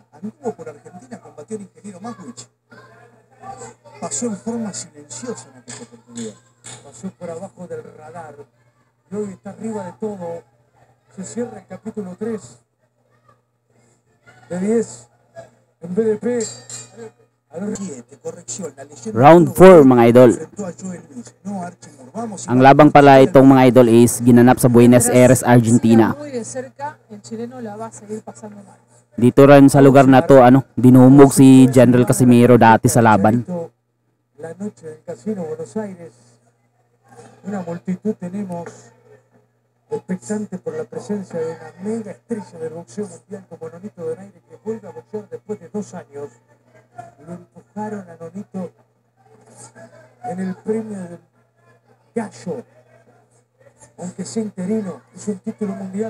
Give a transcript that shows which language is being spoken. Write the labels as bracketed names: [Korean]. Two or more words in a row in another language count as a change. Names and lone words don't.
[Spanish] Anduvo por Argentina, combatió al ingeniero Maswich. Pasó en forma silenciosa en aquella oportunidad. Pasó por abajo del radar. Y hoy está arriba de todo. Se cierra el capítulo 3 de 10. En BDP. A ver, 7, corrección. La leyenda [Filipino] Round 4 mga idol. [Spanish] enfrentó a Joel Luis, no a Archie Moore. Vamos, [Filipino] Ang labang pala itong mga idol is ginanap sa Buenos Aires, Argentina. [Spanish] Muy de cerca, el chileno la va a seguir pasando mal. [Filipino] Dito rin sa lugar na to, dinumog si General Casimiro dati sa laban. [Spanish] La noche del Casino Buenos Aires. Una multitud tenemos expectante por la presencia de una mega estrella del boxeo mundial como Nonito Donaire, que vuelve a boxear después de 2 años. Lo empujaron a Nonito en el premio del Gallo, aunque sea interino, es un título mundial.